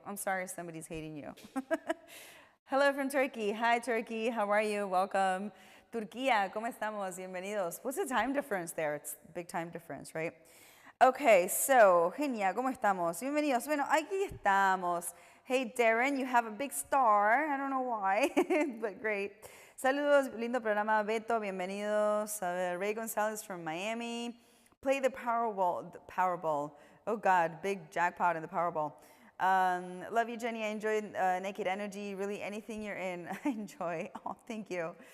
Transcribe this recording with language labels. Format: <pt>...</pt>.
<en>I'm sorry if somebody's hating you. Hello from Turkey. Hi, Turkey. How are you? Welcome.</en> <es>Turquía, ¿cómo estamos? Bienvenidos.</es> <en>What's the time difference there? It's a big time difference, right? Okay, so,</en> <es>Genia, ¿cómo estamos? Bienvenidos. Bueno, aquí estamos.</es> <en>Hey, Darren, you have a big star. I don't know why, but great.</en> <es>Saludos, lindo programa. Beto, bienvenidos. Ray Gonzalez from Miami.</es> <en>Play the Powerball. Oh, God, big jackpot in the Powerball. Love you, Jenny. I enjoyed Naked Energy. Really, anything you're in, I enjoy. Oh, thank you.</en>